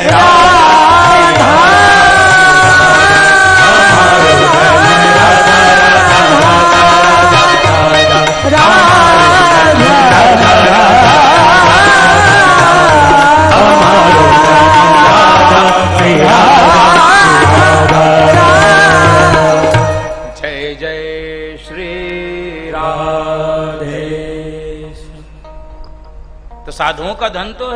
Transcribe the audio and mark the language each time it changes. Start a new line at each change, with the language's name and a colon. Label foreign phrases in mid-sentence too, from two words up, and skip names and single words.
Braj: राधा हमारो धन राधा राधा राधा राधा राधा, हमारो धन राधा श्री राधा।
Hindi: जय जय श्री राम। राधे। तो साधुओं का धन तो है।